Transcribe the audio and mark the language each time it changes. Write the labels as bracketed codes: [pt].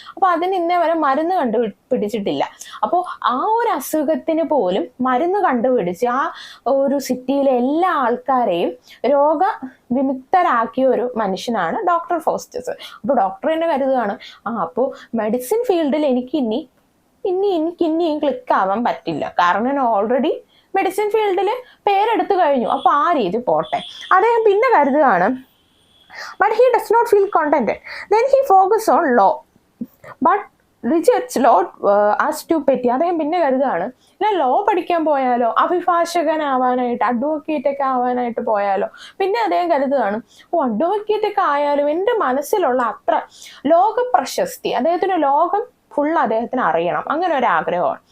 [ml] അപ്പോൾ അതിന് ഇന്നേ വരെ മരുന്ന് കണ്ടുപിടിച്ചിട്ടില്ല. അപ്പോൾ ആ ഒരു അസുഖത്തിന് പോലും മരുന്ന് കണ്ടുപിടിച്ച് ആ ഒരു സിറ്റിയിലെ എല്ലാ ആൾക്കാരെയും രോഗവിമുക്തരാക്കിയ ഒരു മനുഷ്യനാണ് ഡോക്ടർ ഫോസ്റ്റസ്. അപ്പോൾ ഡോക്ടർ തന്നെ കരുതുകയാണ്, അപ്പോൾ മെഡിസിൻ ഫീൽഡിൽ എനിക്ക് ഇനിയും ക്ലിക്ക് ആവാൻ പറ്റില്ല, കാരണം ഞാൻ ഓൾറെഡി മെഡിസിൻ ഫീൽഡിൽ പേരെടുത്തു കഴിഞ്ഞു. അപ്പോൾ ആ രീതി പോട്ടെ. അദ്ദേഹം പിന്നെ കരുതുകയാണ്, [en] but he does not feel contented. Then he focuses on law, but rejects law as stupidity. [ml] അദ്ദേഹം പിന്നെ കരുതുകയാണ്, ലോ പഠിക്കാൻ പോയാലോ, അഭിഭാഷകനാവാനായിട്ട്, അഡ്വക്കേറ്റ് ഒക്കെ ആവാനായിട്ട് പോയാലോ. പിന്നെ അദ്ദേഹം കരുതുകയാണ്, അഡ്വക്കേറ്റ് ഒക്കെ ആയാലും എൻ്റെ മനസ്സിലുള്ള അത്ര ലോക പ്രശസ്തി, അദ്ദേഹത്തിന് ലോകം ഫുൾ അദ്ദേഹത്തിന് അറിയണം, അങ്ങനെ ഒരു ആഗ്രഹമാണ്.